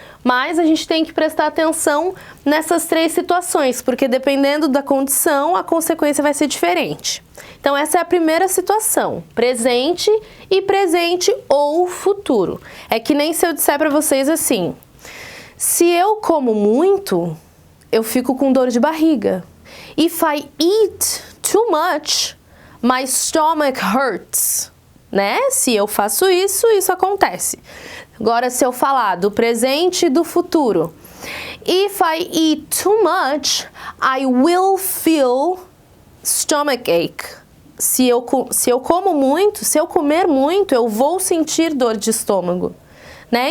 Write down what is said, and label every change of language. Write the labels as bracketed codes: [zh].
[pt] Mas a gente tem que prestar atenção nessas 3 situações, porque dependendo da condição, a consequência vai ser diferente. Então essa é a primeira situação, presente ou futuro. É que nem se eu disser para vocês assim, se eu como muito, eu fico com dor de barriga. [en] If I eat too much, my stomach hurts. [pt] Né? Se eu faço isso, isso acontece. Agora, se eu falar do presente e do futuro. [en] If I eat too much, I will feel stomachache. [pt] Se eu como muito, se eu comer muito, eu vou sentir dor de estômago. Né?